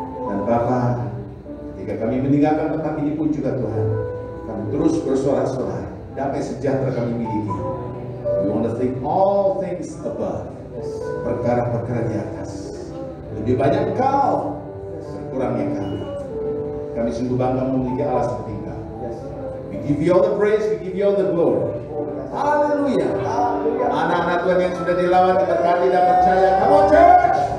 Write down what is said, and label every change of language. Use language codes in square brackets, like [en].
[id] Dan Bapa, ketika kami meninggalkan tempat ini pun juga Tuhan, kami terus bersorak-sorai, damai sejahtera kami miliki. [en] We want to think all things above, [id] perkara-perkara di atas. Lebih banyak Engkau, berkurangnya kami. Kami sungguh bangga memiliki Allah seperti Engkau. [en] We give you all the praise, we give you all the glory. [id] Haleluya. Anak-anak Tuhan yang sudah dilawat, diberkati dan percaya. [en] Come on church.